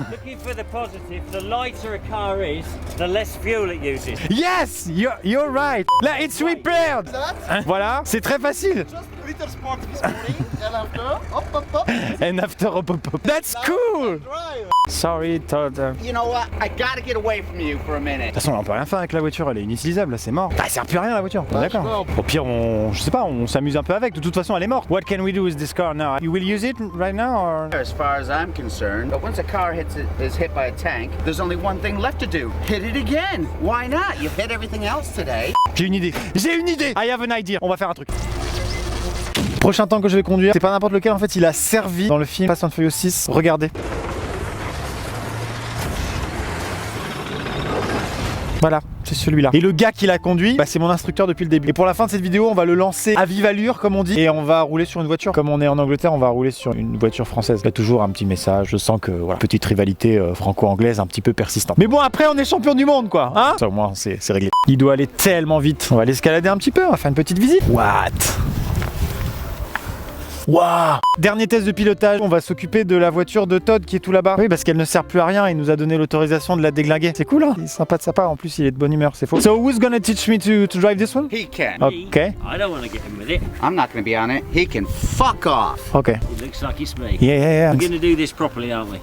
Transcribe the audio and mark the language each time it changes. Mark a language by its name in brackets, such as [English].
[English] Looking for the positive, the lighter a car is, the less fuel it uses. Yes, you're right. Là, it's repaired. [French] Voilà, c'est très facile. [English] Just a little spark this morning, and after, And after, hop. That's cool. drive. Sorry, Todd. De You know what? I gotta get away from you for a minute. [French] toute façon, on peut rien faire avec la voiture. Elle est inutilisable, là, c'est mort. Bah, elle sert plus à rien la voiture. D'accord. Au pire, je sais pas, on s'amuse un peu avec. De toute façon, elle est morte. [English] What can we do with this car now? You will use it right now or? As far as I'm concerned, but once a car is hit by a tank, there's only one thing left to do. Hit it again. Why not? You've hit everything else today. [French] J'ai une idée. [English] I have an idea. [French] On va faire un truc. Prochain tank que je vais conduire, c'est pas n'importe lequel. En fait, il a servi dans le film Fast and Furious 6. Regardez. Voilà, c'est celui-là. Et le gars qui l'a conduit, bah, c'est mon instructeur depuis le début. Et pour la fin de cette vidéo, on va le lancer à vive allure, comme on dit, et on va rouler sur une voiture. Comme on est en Angleterre, on va rouler sur une voiture française. Il y a toujours un petit message. Je sens que, voilà, petite rivalité franco-anglaise un petit peu persistante. Mais bon, après, on est champion du monde, quoi. Hein? Ça, au moins, c'est réglé. Il doit aller tellement vite. On va l'escalader un petit peu, on va faire une petite visite. What? Waouh! Dernier test de pilotage, on va s'occuper de la voiture de Todd qui est tout là-bas. Oui, parce qu'elle ne sert plus à rien, il nous a donné l'autorisation de la déglinguer. C'est cool, hein? Il est sympa de sa part, en plus il est de bonne humeur, c'est faux. [English] So who's gonna teach me to drive this one? He can. Okay. I don't want to get in with it. I'm not going to be on it. He can fuck off. Okay. It looks like it's me. Yeah. We're going to do this properly, aren't we?